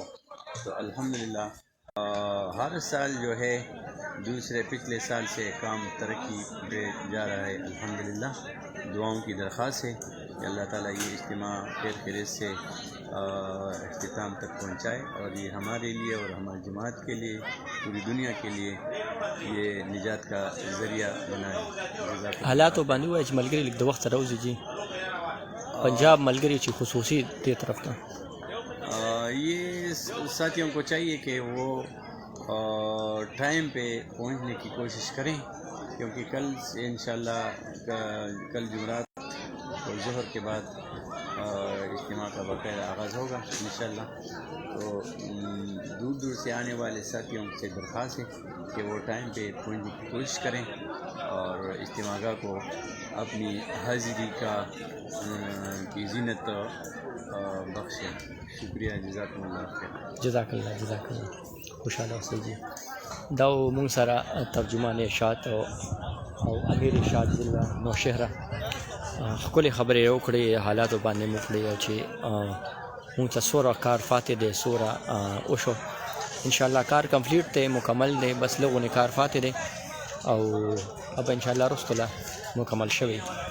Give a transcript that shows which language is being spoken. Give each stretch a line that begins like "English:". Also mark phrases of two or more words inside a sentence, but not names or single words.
Urdu: تو الحمدللہ ہر سال جو ہے دوسرے پچھلے سال سے کام ترقی پہ جا رہا ہے الحمدللہ. دعاؤں کی درخواست ہے کہ اللہ تعالیٰ یہ اجتماع خیر خیریت سے اختتام تک پہنچائے اور یہ ہمارے لیے اور ہماری جماعت کے لیے پوری دنیا کے لیے یہ نجات کا ذریعہ بنائے.
Pashto: حالاتو باندې ووایه چې ملګري لږ د وخت سره وځي جي. پنجاب ملګري چې خصوصي دې طرف ته
Urdu: یہ ساتھیوں کو چاہیے کہ وہ ٹائم پہ پہنچنے کی کوشش کریں کیونکہ کل سے انشاءاللہ کل جمعرات اور ظہر کے بعد اجتماع کا باقاعدہ آغاز ہوگا انشاءاللہ. تو دور دور سے آنے والے ساتھیوں سے درخواست ہے کہ وہ ٹائم پہ پہنچنے کی کوشش کریں اور اجتماع گاہ کو اپنی حاضری کا کی زینت بخشے. शुक्रिया,
Arabic: جزاك الله خير.
Pashto: जज़ाकल्लाह खुशहाल اوسئ جی دا مونږ سره ترجمان ارشاد او امیر ارشاد ضلع نوشهره ښکلې خبرې وکړې حالاتو باندې مو کړې او چې مونږ ته څومره کار فاتح دی څومره وشو انشاءالله کار کمپلیټ دی مکمل دی بس لږونه کار فاتح دی او اب انشاءالله رستو له مکمل شوی